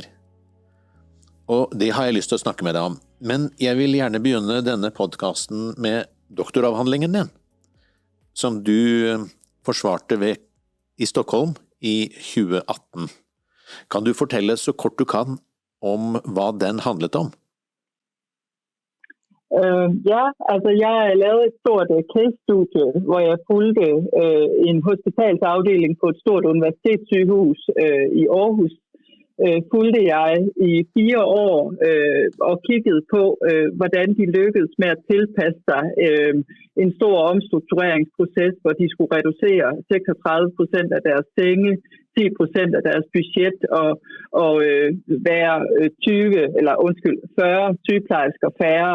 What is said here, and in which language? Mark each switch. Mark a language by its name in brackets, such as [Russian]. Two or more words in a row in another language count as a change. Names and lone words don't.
[Norwegian] Og det har jeg lyst til å snakke med deg om. Men jeg vil gjerne begynne denne podcasten med doktoravhandlingen din, som du forsvarte i Stockholm i 2018. Kan du fortelle så kort du kan om hva den handlet om? [Danish] Ja, altså jeg lavede et stort case-studie, hvor jeg fulgte en hospitalsafdeling på et stort universitetssygehus i Aarhus. Fulgte jeg i 4 år og kiggede på, hvordan de lykkedes med at tilpasse sig en stor omstruktureringsproces, hvor de skulle reducere 36% af deres senge, 10% af deres budget og være 40 sygeplejersker færre.